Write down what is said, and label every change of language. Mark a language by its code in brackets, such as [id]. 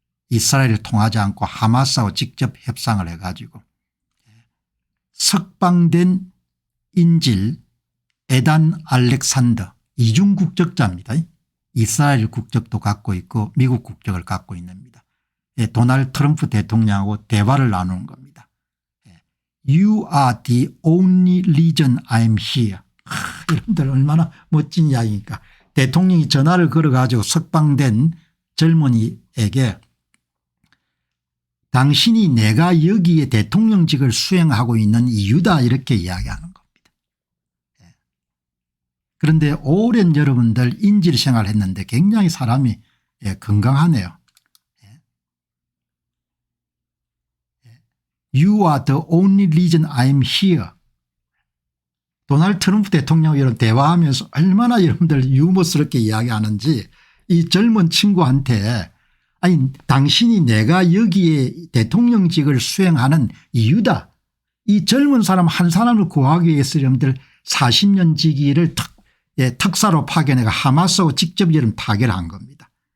[ko] 이스라엘을 통하지 않고 하마스하고 직접 협상을 해가지고 석방된 인질 에단 알렉산더 이중국적자입니다. 이스라엘 국적도 갖고 있고 미국 국적을 갖고 있습니다. 도널드 트럼프 대통령하고 대화를 나누는 겁니다. [en] You are the only reason I'm here. [ko] 여러분들 얼마나 멋진 이야기입니까. 대통령이 전화를 걸어가지고 석방된 젊은이에게 당신이 내가 여기에 대통령직을 수행하고 있는 이유다 이렇게 이야기하는 겁니다. 그런데 오랜 여러분들 인질 생활했는데 굉장히 사람이 건강하네요. [en] You are the only reason I'm here. [ko] 도널드 트럼프 대통령과 이런 대화하면서 얼마나 여러분들 유머스럽게 이야기하는지 이 젊은 친구한테 아니 당신이 내가 여기에 대통령직을 수행하는 이유다. 이 젊은 사람 한 사람을 구하기 위해서 여러분들 40년 지기를 특사로 파견해가 하마스하고 직접 이런 타결을 한 겁니다.